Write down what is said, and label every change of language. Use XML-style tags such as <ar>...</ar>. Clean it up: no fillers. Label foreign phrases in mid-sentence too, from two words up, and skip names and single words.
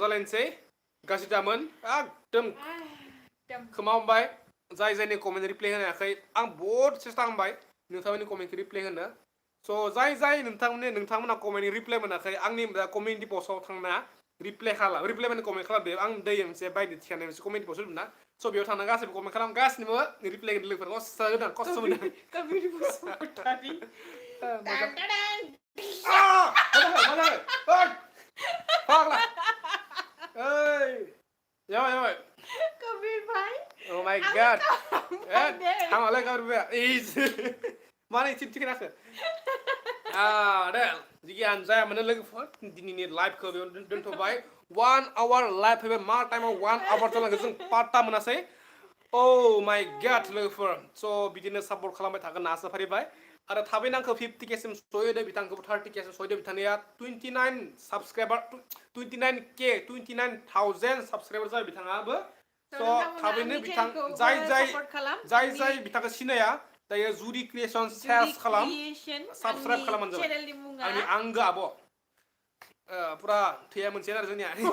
<brx>गाज्रि दामोन एकदम खोमा हमबाय जाय जायनि कमेन्ट रिप्लाय होनो हायाखै आं बहुद सेस्था खालामबाय नोंथांमोननि कमेन्टखौ रिप्लाय होनो स' जाय नोंथांमोना कमेन्टनि रिप्लाय मोनाखै आंनि कमिउनिटि पस्टआव थांना रिप्लाय माने कमेन्ट खालामदो आं दै मोनसे बायदो थिखानाय मोनसे कमिउनिटि पस्ट होदोंना स' बेयाव थांना गासैबो कमेन्ट खालाम गासिनोबो रिप्लाय होनो लोगोफोर खस्थ' मोनदों कमिउनिटि पस्टआव मोजां मा जाबाय फाग्ला ओइ जाबाय कबीर भाई</brx> <en>oh my god</en> <brx>हामालाय गारबाय मानो इथिं थिखोनाखो दे जिखियानो जाया मानो लोगोफोर दिनैनि लाइभखौ बेयाव दोनथ'बाय 1 hour लाइभ फैबाय मा टाइमाव 1 hour जालांगो जों पात्ता मोनासै</brx> <en>oh my god</en> <brx>लोगोफोर स' बिदिनो सापर्ट खालामबाय थागोन होनना आसा फारिबाय आरो थाबैनो आंखौ 50K सिम सहैदो बिथांखौबो 30K सिम सहैदो बिथांनिया 29 साबस्क्राइबार 29,000 साबस्क्राइबार जाबाय बिथाङाबो स' थाबैनो बिथां जाय बिथांखौ सिनाया दायो जुरि क्रिएसन सार्च खालाम साबस्क्राइब खालामबानो जाबाय आंनि आंगो आब' फुरा थैया मोनसे आरो जोंनिया</brx>